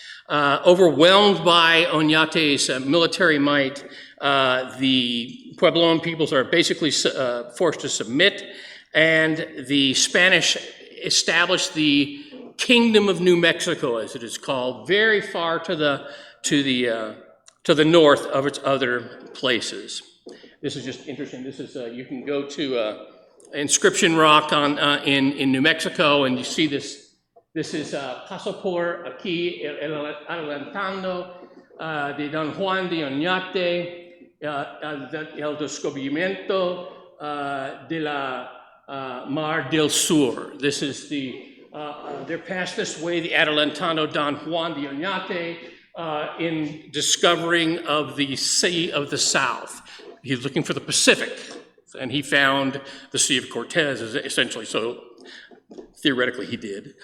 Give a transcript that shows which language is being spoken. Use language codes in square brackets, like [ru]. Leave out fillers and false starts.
[en] Overwhelmed by Oñate's military might, the Puebloan peoples are basically forced to submit, and the Spanish established the Kingdom of New Mexico, as it is called, very far to the north of its other places. This is just interesting. This is you can go to inscription rock in New Mexico, and you see this. [es] This is Paso por aquí el adelantando de Don Juan de Oñate, el descubrimiento de la Mar del Sur. [en] This is they're passed this way, the adelantando Don Juan de Oñate, in discovering of the Sea of the South. He's looking for the Pacific, and he found the Sea of Cortez, essentially, so theoretically he did.